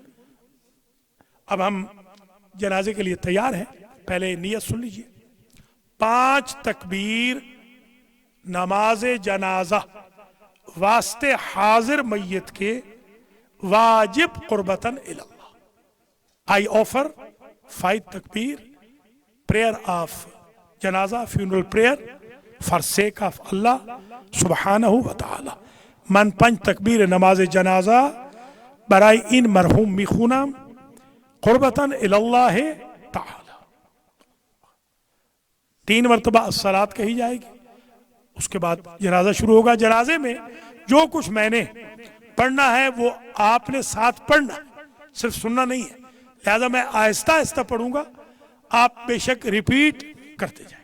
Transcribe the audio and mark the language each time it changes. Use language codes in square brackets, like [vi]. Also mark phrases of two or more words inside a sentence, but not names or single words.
[ur] اب ہم جنازے کے لیے تیار ہیں، پہلے نیت سن لیجئے۔ 5 تکبیر نماز جنازہ واسطے حاضر میت کے واجب [ar] قربتاً اللہ۔ [en] I offer 5 takbir, prayer of janazah, funeral prayer for sake of Allah [ar] سبحانه و تعالى. [fa] من 5 تکبیر نماز جنازہ برای این مرحوم میخونم [ar] قربتاً اللہ تعالی۔ [ur] 3 مرتبہ الصلاۃ کہی جائے گی، اس کے بعد جنازہ شروع ہوگا۔ جنازے میں جو کچھ میں نے پڑھنا ہے وہ آپ نے ساتھ پڑھنا ہے، صرف سننا نہیں ہے، لہذا میں آہستہ آہستہ پڑھوں گا، آپ بے شک ریپیٹ کرتے جائیں۔